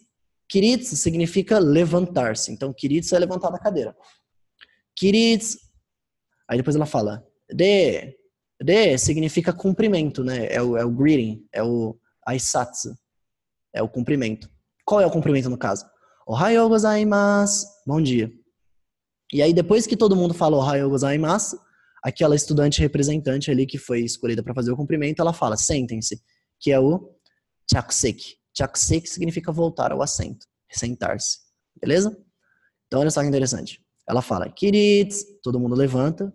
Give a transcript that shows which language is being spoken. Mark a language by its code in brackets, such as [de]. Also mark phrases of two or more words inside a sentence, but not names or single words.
[pt] Kiritsu significa levantar-se. Então Kiritsu é levantar da cadeira. Kiritsu. Aí depois ela fala de significa cumprimento, né? É o greeting, é o aisatsu. É o cumprimento. Qual é o cumprimento no caso? [ja] おはようございます. [pt] Bom dia. E aí depois que todo mundo fala [ja] おはようございます, [pt] aquela estudante representante ali que foi escolhida para fazer o cumprimento, ela fala sentem-se, que é o chakuseki. Chakuseki significa voltar ao assento, sentar-se. Beleza? Então olha só que interessante. Ela fala kiritsu, todo mundo levanta.